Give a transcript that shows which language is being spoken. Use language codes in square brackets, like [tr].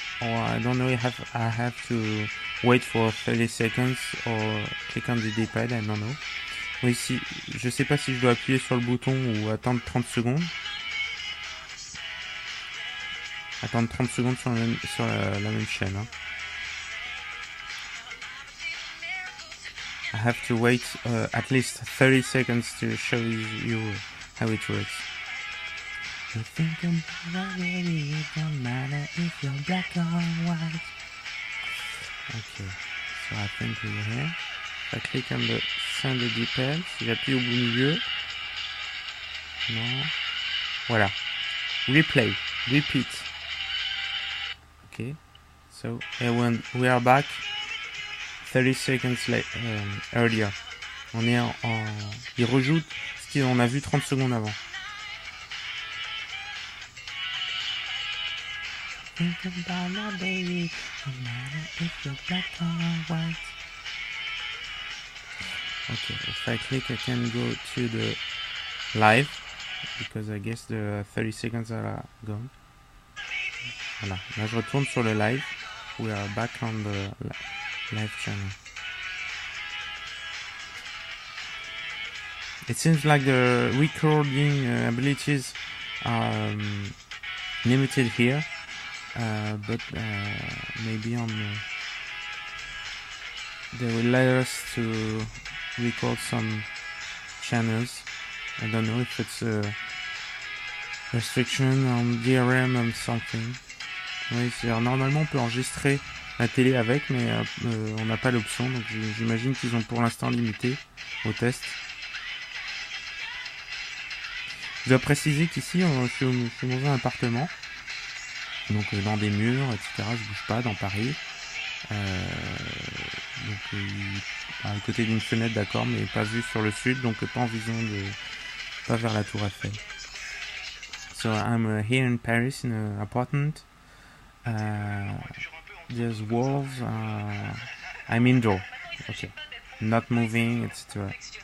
[en] Or I don't know if I have to wait for 30 seconds or click on the D-pad, I don't know. [fr] Oui, si, je sais pas si je dois appuyer sur le bouton ou attendre 30 secondes. Attendre 30 secondes sur la même chaîne. Hein. [en] I have to wait at least 30 seconds to show you how it works. You think about it, it don't matter if you're black or white. Okay, so I think we're here. If I click on the send the D-pad, [fr] si j'appuie au bout milieu, non, voilà. [en] Replay, repeat. Okay, so and when we are back 30 seconds earlier. [fr] On est il rejoue ce qu'on a vu 30 secondes avant. [en] Think about my baby, no matter if you're black or white. Okay, if I click, I can go to the live because I guess the 30 seconds are gone. [fr] Voilà, là je retourne sur le live. [en] We are back on the live channel. It seems like the recording abilities are limited here, but maybe on they will let us to record some channels. I don't know if it's a restriction on DRM or something. [fr] Oui, normalement on peut enregistrer la télé avec, mais on n'a pas l'option, donc j'imagine qu'ils ont pour l'instant limité au test. Je dois préciser qu'ici, je suis dans un appartement, donc dans des murs, etc. Je bouge pas dans Paris. Donc à côté d'une fenêtre, d'accord, mais pas vue sur le sud, donc pas en vision pas vers la Tour Eiffel. [en] So I'm here in Paris in an apartment. There's walls. I'm indoor. Okay, not moving, etc.